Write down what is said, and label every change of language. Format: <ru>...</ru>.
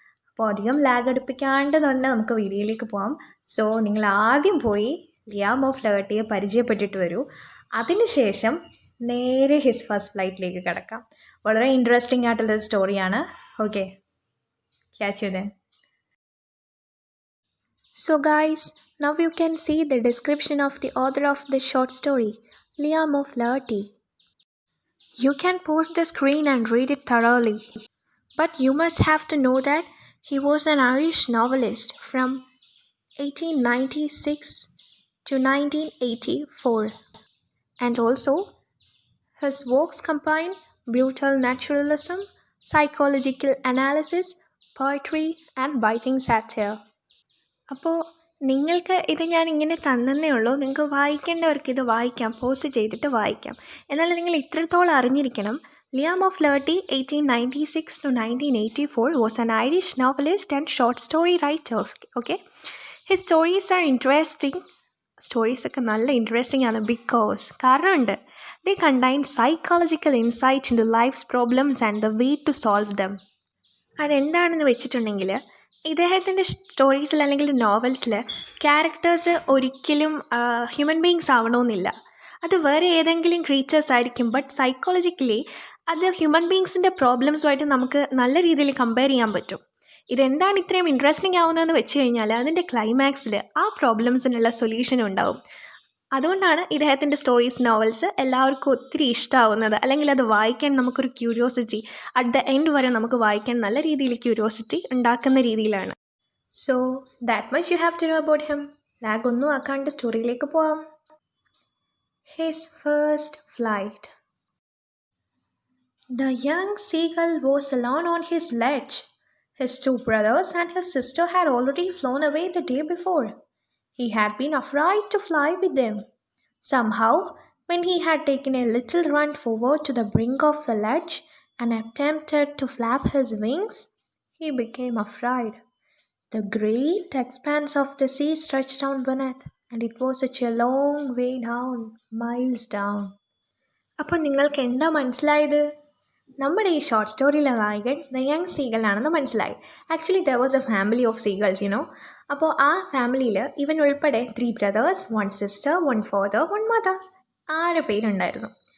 <ml>അപ്പോൾ അധികം ലാഗ് അടുപ്പിക്കാണ്ട് തന്നെ നമുക്ക് വീഡിയോയിലേക്ക് പോകാം. സോ നിങ്ങൾ ആദ്യം പോയി ലിയാം ഫ്ലേർട്ടിയെ പരിചയപ്പെട്ടിട്ട് വരൂ. അതിനുശേഷം നേരെ ഹിസ് ഫസ്റ്റ് ഫ്ലൈറ്റിലേക്ക് കിടക്കാം. വളരെ ഇൻട്രസ്റ്റിംഗ് ആയിട്ടുള്ളൊരു സ്റ്റോറിയാണ്.</ml> <en>Okay, catch you then. So guys, now you can see the description of the author of the short story, Liam Flaherty. You can pause the screen and read it thoroughly. But you must have to know that he was an Irish novelist from 1896 to 1984. And also, his works combine brutal naturalism, psychological analysis, poetry and biting satire.</en> <ml>അപ്പോൾ നിങ്ങൾക്ക് ഇത് ഞാൻ ഇങ്ങനെ തന്നേ ഉള്ളൂ. നിങ്ങൾക്ക് വായിക്കേണ്ടവർക്ക് ഇത് വായിക്കാം, പോസ്റ്റ് ചെയ്തിട്ട് വായിക്കാം. എന്നാൽ നിങ്ങൾ ഇത്രത്തോളം അറിഞ്ഞിരിക്കണം,</ml> <en>Liam Flaherty 1896 to 1984 was an Irish novelist and short story writer. Okay, his stories are interesting.</en> <ml>സ്റ്റോറീസൊക്കെ നല്ല ഇൻട്രസ്റ്റിംഗ് ആണ് കാരണമുണ്ട്.</ml> <en>they contain psychological insight into life's problems and the way to solve them.</en> <ml>അതെന്താണെന്ന് വെച്ചിട്ടുണ്ടെങ്കിൽ ഇദ്ദേഹത്തിൻ്റെ സ്റ്റോറീസിൽ അല്ലെങ്കിൽ നോവൽസിൽ ക്യാരക്ടേഴ്സ് ഒരിക്കലും ഹ്യൂമൻ ബീങ്സ് ആവണമെന്നില്ല. അത് വേറെ ഏതെങ്കിലും ക്രീച്ചേഴ്സ് ആയിരിക്കും. ബട്ട് സൈക്കോളജിക്കലി അത് ഹ്യൂമൻ ബീങ്സിൻ്റെ പ്രോബ്ലംസുമായിട്ട് നമുക്ക് നല്ല രീതിയിൽ കമ്പയർ ചെയ്യാൻ പറ്റും. ഇതെന്താണ് ഇത്രയും ഇൻട്രസ്റ്റിംഗ് ആവുന്നതെന്ന് വെച്ച് കഴിഞ്ഞാൽ അതിൻ്റെ ക്ലൈമാക്സിൽ ആ പ്രോബ്ലംസിനുള്ള സൊല്യൂഷനും ഉണ്ടാവും. അതുകൊണ്ടാണ് ഇദ്ദേഹത്തിൻ്റെ സ്റ്റോറീസ്, നോവൽസ് എല്ലാവർക്കും ഒത്തിരി ഇഷ്ടമാവുന്നത്. അല്ലെങ്കിൽ അത് വായിക്കാൻ നമുക്കൊരു ക്യൂരിയോസിറ്റി,</ml> <en>at the end</en> <ml>വരെ നമുക്ക് വായിക്കാൻ നല്ല രീതിയിൽ ക്യൂരിയോസിറ്റി ഉണ്ടാക്കുന്ന രീതിയിലാണ്.</ml> <en>So that much you have to know about him.</en> <ml>Lag ഒന്നും ആക്കാണ്ട് സ്റ്റോറിയിലേക്ക് പോവാം.</ml> <en>His first flight. The young seagull was alone on his ledge. His two brothers and his sister had already flown away the day before. He had been afraid to fly with them. Somehow, when he had taken a little run forward to the brink of the ledge and attempted to flap his wings, he became afraid. The great expanse of the sea stretched down beneath, and it was such a long way down, miles down.</en> <ml>അപ്പോൾ നിങ്ങൾക്ക് എന്താ മനസ്സിലായത്? നമ്മുടെ ഈ short സ്റ്റോറിയിലെ നായകൻ the young seagull ആണെന്ന് മനസ്സിലായി.</ml> <en>Actually there was a family of seagulls, you know.</en> <ml>അപ്പോൾ ആ ഫാമിലിയിൽ ഇവൻ ഉൾപ്പെടെ 3 ബ്രദേഴ്സ്, 1 സിസ്റ്റർ, 1 ഫാദർ, 1 മദർ, 6 പേരുണ്ടായിരുന്നു.</ml>